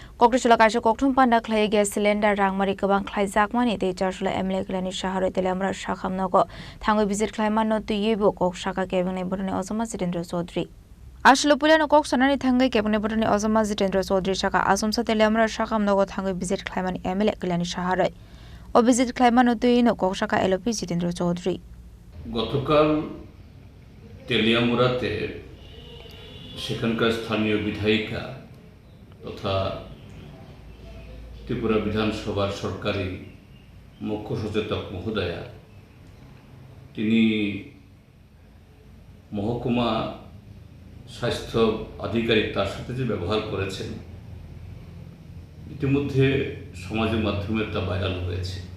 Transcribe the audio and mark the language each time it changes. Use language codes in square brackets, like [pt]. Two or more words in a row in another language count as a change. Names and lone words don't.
[trp] Kokrisula kaisa kokthum panda khlai gas cylinder rangmari kabang khlai jakmani te charsula MLA klani shaharoi telamra shakhamnogo thangoi visit khlaimano tuyebo kok shaka kebene bodani Ozoma Jitendra Chaudhary Ashlo pulano kok sanani thangai kebene bodani Ozoma Jitendra Chaudhary shaka asomsa telamra shakhamnogo thangoi visit khlaimani MLA klani shaharoi o visit khlaimano tuyino kok shaka LP Jitendra Chaudhary [bn] গতকাল তেলিয়ামুড়াতে সেখানকার স্থানীয় বিধায়িকা তথা ত্রিপুরা বিধানসভার সরকারি মুখ্য সচেতক মহোদয়া তিনি মহকুমা স্বাস্থ্য আধিকারিক তার সাথে যে ব্যবহার করেছেন ইতিমধ্যে সমাজের মাধ্যমে তা ভাইরাল হয়েছে।